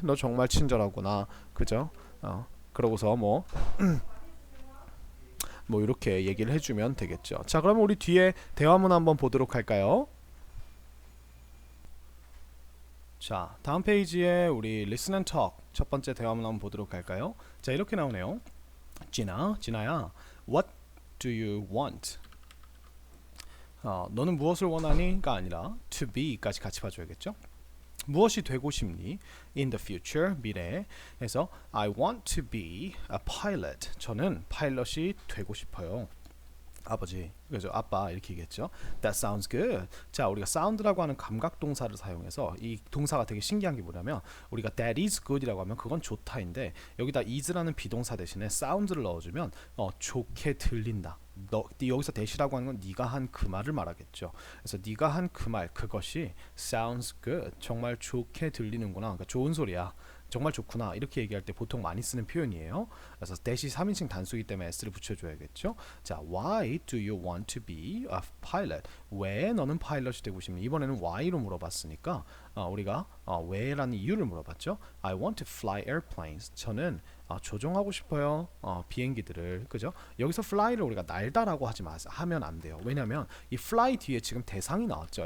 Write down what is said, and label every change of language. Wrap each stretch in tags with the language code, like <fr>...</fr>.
<ko>너 정말 친절하구나. 그죠? 그러고서 뭐 이렇게 얘기를 해주면 되겠죠. 자, 그러면 우리 뒤에 대화문 한번 보도록 할까요? 자, 다음 페이지에 우리 listen and talk 첫 번째 대화문 한번 보도록 할까요? 자, 이렇게 나오네요.</ko> <en>진아야, what do you want?</en> <ko>너는 무엇을 원하니?가 아니라 to be까지 같이 봐줘야겠죠. 무엇이 되고 싶니?</ko> <en>In the future,</en> <ko>미래에. 그래서</ko> <en>I want to be a pilot.</en> <ko>저는 파일럿이 되고 싶어요. 아버지, 그죠? 아빠 이렇게 얘기했죠.</ko> <en>That sounds good.</en> <ko>자, 우리가 sound라고 하는 감각 동사를 사용해서 이 동사가 되게 신기한 게 뭐냐면 우리가</ko> <en>that is good</en> <ko>이라고 하면 그건 좋다인데 여기다 is라는 비동사 대신에 sound를 넣어주면 좋게 들린다. 여기서 that이라고 하는 건 네가 한 그 말을 말하겠죠. 그래서 네가 한 그 말 그것이 sounds good. 정말 좋게 들리는구나. 그러니까 좋은 소리야. 정말 좋구나 이렇게 얘기할 때 보통 많이 쓰는 표현이에요. 그래서 that이 3인칭 단수이기 때문에 s를 붙여줘야겠죠.</ko> <en>자, why do you want to be a pilot?</en> <ko>왜 너는 파일럿이 되고 싶니? 이번에는 why로 물어봤으니까 우리가 왜라는 이유를 물어봤죠.</ko> <en>I want to fly airplanes.</en> <ko>저는 조종하고 싶어요. 비행기들을 그죠? 여기서 fly를 우리가 날다라고 하면 안 돼요. 왜냐하면 이 fly 뒤에 지금 대상이 나왔죠.</ko>